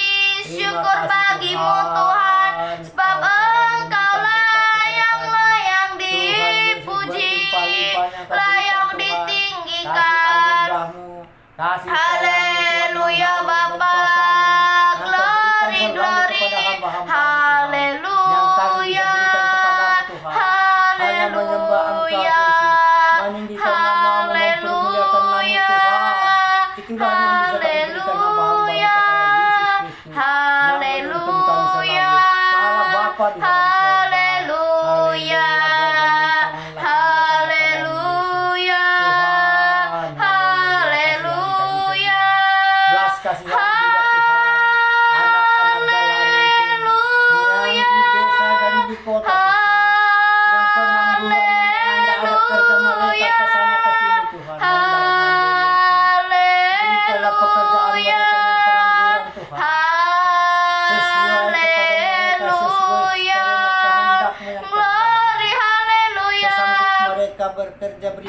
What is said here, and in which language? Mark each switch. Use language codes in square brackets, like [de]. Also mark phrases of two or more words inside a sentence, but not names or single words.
[id] Syukur bagimu Tuhan, sebab Engkaulah yang layak dipuji, layak ditinggikan. Haleluya Bapa. [en] Glory, glory. [id] Haleluya. Haleluya. Haleluya. Haleluya. Haleluya. Haleluya. Haleluya. Haleluya. Kasih juga Tuhan, anak-anak jalanan itu yang di desa dan di kota yang pengangguran, Anda ada kerja mereka ke sana ke sini Tuhan. Berikanlah pekerjaan mereka yang pengangguran Tuhan, sesuai kepada mereka, sesuai telah bekerja, berikan